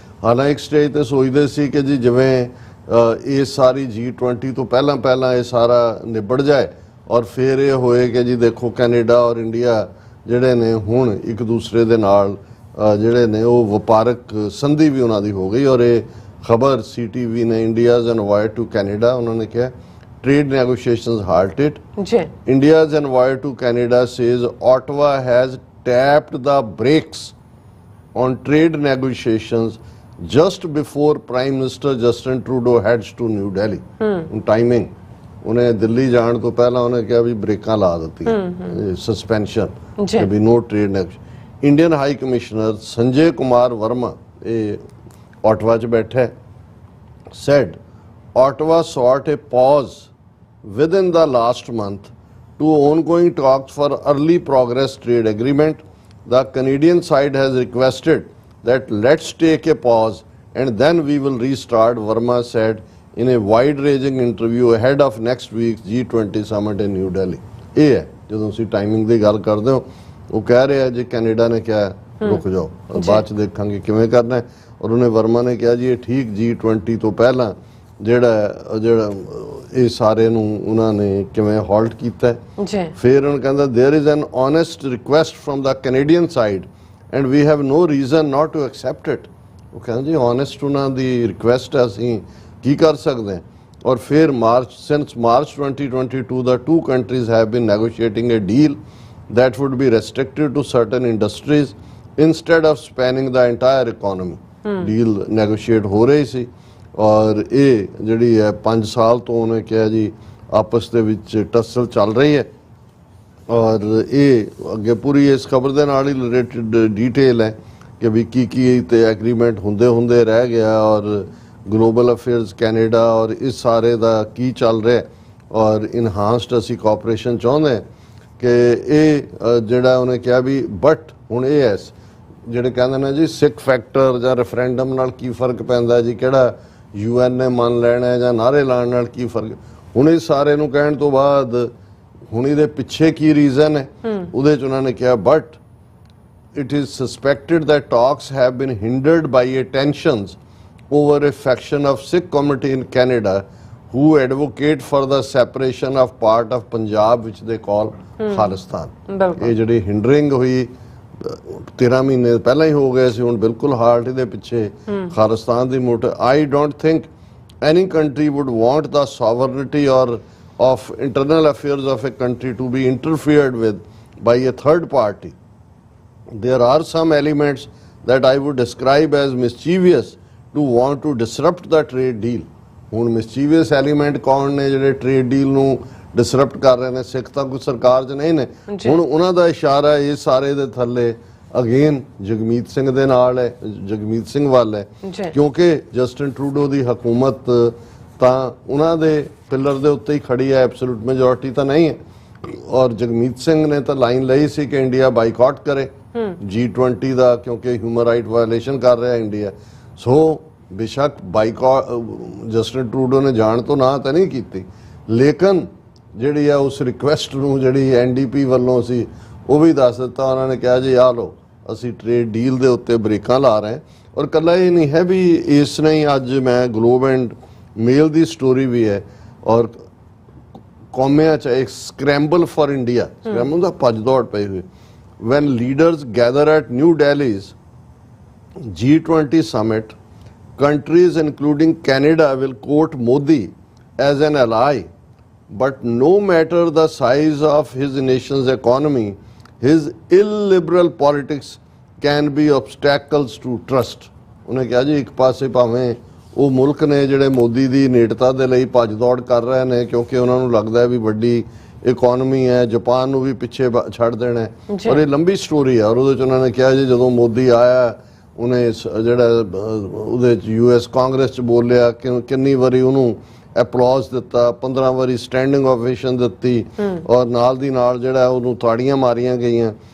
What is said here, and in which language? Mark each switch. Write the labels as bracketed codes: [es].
[pa] ਹਾਲਾਂਕਿ ਇੱਕ ਸਟੇਜ ਤੇ ਸੋਚਦੇ ਸੀ ਕਿ ਜੀ ਜਿਵੇਂ ਇਹ ਸਾਰੀ G20 ਤੋਂ ਪਹਿਲਾਂ ਇਹ ਸਾਰਾ ਨਿਬੜ ਜਾਏ ਔਰ ਫਿਰ ਇਹ ਹੋਏ ਕਿ ਜੀ ਦੇਖੋ ਕੈਨੇਡਾ ਔਰ ਇੰਡੀਆ ਜਿਹੜੇ ਨੇ ਹੁਣ ਇੱਕ ਦੂਸਰੇ ਦੇ ਨਾਲ ਜਿਹੜੇ ਨੇ ਉਹ ਵਪਾਰਕ ਸੰਧੀ ਵੀ ਉਹਨਾਂ ਦੀ ਹੋ ਗਈ। ਔਰ ਇਹ ਖਬਰ CTV ਨੇ [en] India's envoy to Canada [pa] ਉਹਨਾਂ ਨੇ ਕਿਹਾ [en] trade negotiations halted. India's envoy to Canada says Ottawa has tapped the brakes on trade negotiations just before Prime Minister Justin Trudeau heads to New Delhi. [pa] Timing ਉਹਨੇ ਦਿੱਲੀ ਜਾਣ ਤੋਂ ਪਹਿਲਾਂ ਉਹਨੇ ਕਿਹਾ ਵੀ ਬ੍ਰੇਕਾਂ ਲਾ ਦਿੱਤੀਆਂ, ਸਸਪੈਂਸ਼ਨ ਕਿ ਵੀ [en] No trade negotiation. Indian high commissioner Sanjay Kumar Verma [pa] ਇਹ ਆਟਵਾ 'ਚ ਬੈਠਾ [en] said Ottawa sought a pause within the last month to ongoing talks for early progress trade agreement. The Canadian side has requested that let's take a pause and then we will restart, Verma said in a wide-ranging interview ahead of next week's G20 summit in New Delhi. [pa] ਇਹ ਹੈ ਜਦੋਂ ਅਸੀਂ timing ਦੀ ਗੱਲ ਕਰਦੇ ਹੋ ਉਹ ਕਹਿ ਰਿਹਾ ਜੀ ਕੈਨੇਡਾ ਨੇ ਕਿਹਾ ਰੁਕ ਜਾਓ ਬਾਅਦ ਚ ਦੇਖਾਂਗੇ ਕਿਵੇਂ ਕਰਨਾ ਹੈ ਔਰ ਉਹਨੇ ਵਰਮਾ ਨੇ ਕਿਹਾ ਜੀ ਇਹ ਠੀਕ G20 ਤੋਂ ਪਹਿਲਾਂ ਜਿਹੜਾ ਇਹ ਸਾਰੇ ਨੂੰ ਉਹਨਾਂ ਨੇ ਕਿਵੇਂ ਹਾਲਟ ਕੀਤਾ ਜੀ। ਫਿਰ ਉਹਨਾਂ ਕਹਿੰਦਾ [en] There is an honest request from the Canadian side and we have no reason not to accept it. [pa] ਉਹ ਕਹਿੰਦਾ ਜੀ ऑनेस्ट ਉਹਨਾਂ ਦੀ ਰਿਕੁਐਸਟ ਹੈ ਅਸੀਂ ਕੀ ਕਰ ਸਕਦੇ ਹਾਂ। ਔਰ ਫਿਰ [en] since March 2022 the two countries have been negotiating a deal that would be restricted to certain industries instead of spanning the entire economy. [pa] deal negotiate ਹੋ ਰਹੀ ਸੀ ਔਰ ਇਹ ਜਿਹੜੀ ਹੈ 5 ਸਾਲ ਤੋਂ ਉਹਨੇ ਕਿਹਾ ਜੀ ਆਪਸ ਦੇ ਵਿੱਚ ਟੱਸਲ ਚੱਲ ਰਹੀ ਹੈ ਔਰ ਇਹ ਅੱਗੇ ਪੂਰੀ ਇਸ ਖਬਰ ਦੇ ਨਾਲ ਹੀ ਰਿਲੇਟਡ ਡੀਟੇਲ ਹੈ ਕਿ ਵੀ ਕੀ ਤੇ ਐਗਰੀਮੈਂਟ ਹੁੰਦੇ ਰਹਿ ਗਿਆ ਔਰ ਗਲੋਬਲ ਅਫੇਅਰਸ ਕੈਨੇਡਾ ਔਰ ਇਸ ਸਾਰੇ ਦਾ ਕੀ ਚੱਲ ਰਿਹਾ ਔਰ ਇਨਹਾਂਸਡ ਅਸੀਂ ਕੋਆਪਰੇਸ਼ਨ ਚਾਹੁੰਦੇ ਹਾਂ ਕਿ ਇਹ ਜਿਹੜਾ ਉਹਨੇ ਕਿਹਾ ਵੀ ਬਟ ਹੁਣ ਇਹ ਹੈ ਜਿਹੜੇ ਕਹਿੰਦੇ ਨੇ ਜੀ ਸਿੱਖ ਫੈਕਟਰ ਜਾਂ ਰੈਫਰੈਂਡਮ ਨਾਲ ਕੀ ਫਰਕ ਪੈਂਦਾ ਜੀ, ਕਿਹੜਾ UN ਨੇ ਮੰਨ ਲੈਣਾ ਜਾਂ ਨਾਅਰੇ ਲਾਉਣ ਨਾਲ ਕੀ ਫਰਕ। ਹੁਣ ਇਹ ਸਾਰੇ ਨੂੰ ਕਹਿਣ ਤੋਂ ਬਾਅਦ ਹੁਣ ਇਹਦੇ ਪਿੱਛੇ ਕੀ ਰੀਜ਼ਨ ਹੈ ਉਹਦੇ ਚ ਉਹਨਾਂ ਨੇ ਕਿਹਾ but [en] it is suspected that talks have been hindered by tensions over a faction of Sikh community in Canada who advocate for the separation of part of Punjab which they call Khalistan. [pa] ਇਹ ਜਿਹੜੀ ਹਿੰਡਰਿੰਗ ਹੋਈ 13 ਮਹੀਨੇ ਪਹਿਲਾਂ ਹੀ ਹੋ ਗਏ ਸੀ ਹੁਣ ਬਿਲਕੁਲ halt ਇਹਦੇ ਪਿੱਛੇ ਖਾਲਿਸਤਾਨ ਦੀ ਮੋਟ। [en] I don't think any country would want the sovereignty or of internal affairs of a country to be interfered with by a third party. There are some elements that I would describe as mischievous to want to disrupt the trade deal. [pa] ਹੁਣ mischievous element ਕੌਣ ਨੇ ਜਿਹੜੇ trade deal ਨੂੰ disrupt ਕਰ ਰਹੇ ਨੇ? ਸਿੱਖ ਤਾਂ ਕੋਈ ਸਰਕਾਰ 'ਚ ਨਹੀਂ ਨੇ। ਹੁਣ ਉਹਨਾਂ ਦਾ ਇਸ਼ਾਰਾ ਇਹ ਸਾਰੇ ਦੇ ਥੱਲੇ ਅਗੇਨ ਜਗਮੀਤ ਸਿੰਘ ਦੇ ਨਾਲ ਹੈ, ਜਗਮੀਤ ਸਿੰਘ ਵੱਲ ਹੈ, ਜੀ ਕਿਉਂਕਿ ਜਸਟਿਨ ਟਰੂਡੋ ਦੀ ਹਕੂਮਤ ਤਾਂ ਉਹਨਾਂ ਦੇ ਪਿਲਰ ਦੇ ਉੱਤੇ ਹੀ ਖੜੀ ਹੈ, ਐਬਸੋਲੂਟ ਮੈਜੋਰਟੀ ਤਾਂ ਨਹੀਂ ਹੈ। ਔਰ ਜਗਮੀਤ ਸਿੰਘ ਨੇ ਤਾਂ ਲਾਈਨ ਲਈ ਸੀ ਕਿ ਇੰਡੀਆ ਬਾਈਕਾਟ ਕਰੇ G20 ਦਾ, ਕਿਉਂਕਿ ਹਿਊਮਨ ਰਾਈਟ ਵਾਇਲੇਸ਼ਨ ਕਰ ਰਿਹਾ ਇੰਡੀਆ। ਸੋ ਬੇਸ਼ੱਕ ਬਾਈਕਾਟ ਜਸਟਿਨ ਟਰੂਡੋ ਨੇ ਜਾਣ ਤੋਂ ਨਾ ਤਾਂ ਨਹੀਂ ਕੀਤੀ, ਲੇਕਿਨ ਜਿਹੜੀ ਆ ਉਸ ਰਿਕੁਐਸਟ ਨੂੰ ਜਿਹੜੀ NDP ਵੱਲੋਂ ਸੀ ਉਹ ਵੀ ਦੱਸ ਦਿੱਤਾ। ਉਹਨਾਂ ਨੇ ਕਿਹਾ ਜੀ ਆ ਲਓ ਅਸੀਂ ਟ੍ਰੇਡ ਡੀਲ ਦੇ ਉੱਤੇ ਬ੍ਰੇਕਾਂ ਲਾ ਰਹੇ ਹਾਂ। ਔਰ ਇਕੱਲਾ ਇਹ ਨਹੀਂ ਹੈ ਵੀ ਇਸ ਨੇ ਅੱਜ ਮੈਂ globe and male ਦੀ story ਵੀ ਹੈ ਔਰ ਕੌਮਿਆਂ 'ਚ ਇੱਕ [en] scramble for India, [pa] ਸਕ੍ਰੈਂਬਲ ਦਾ ਭੱਜ ਦੌੜ ਪਈ ਹੋਈ। [en] When leaders gather at New Delhi's G20 summit, countries including Canada will quote Modi as an ally, but no matter the size of his nation's economy, his illiberal politics can be obstacles to trust. [pa] ਉਹਨੇ ਕਿਹਾ ਜੀ ਇੱਕ ਪਾਸੇ ਭਾਵੇਂ ਉਹ ਮੁਲਕ ਨੇ ਜਿਹੜੇ ਮੋਦੀ ਦੀ ਨੇੜਤਾ ਦੇ ਲਈ ਭੱਜ ਦੌੜ ਕਰ ਰਹੇ ਨੇ ਕਿਉਂਕਿ ਉਹਨਾਂ ਨੂੰ ਲੱਗਦਾ ਹੈ ਵੀ ਵੱਡੀ ਇਕਨੋਮੀ ਹੈ, ਜਾਪਾਨ ਨੂੰ ਵੀ ਪਿੱਛੇ ਛੱਡ ਦੇਣਾ ਹੈ, ਔਰ ਇਹ ਲੰਬੀ ਸਟੋਰੀ ਹੈ। ਔਰ ਉਹਦੇ 'ਚ ਉਹਨਾਂ ਨੇ ਕਿਹਾ ਜੀ ਜਦੋਂ ਮੋਦੀ ਆਇਆ ਉਹਨੇ ਜਿਹੜਾ ਉਹਦੇ 'ਚ US ਕਾਂਗਰਸ 'ਚ ਬੋਲਿਆ ਕਿ ਕਿੰਨੀ ਵਾਰੀ ਉਹਨੂੰ ਐਪਲੌਜ਼ ਦਿੱਤਾ, 15 ਵਾਰੀ ਸਟੈਂਡਿੰਗ ਓਵੇਸ਼ਨ ਦਿੱਤੀ ਔਰ ਨਾਲ ਦੀ ਨਾਲ ਜਿਹੜਾ ਉਹਨੂੰ ਤਾੜੀਆਂ ਮਾਰੀਆਂ ਗਈਆਂ।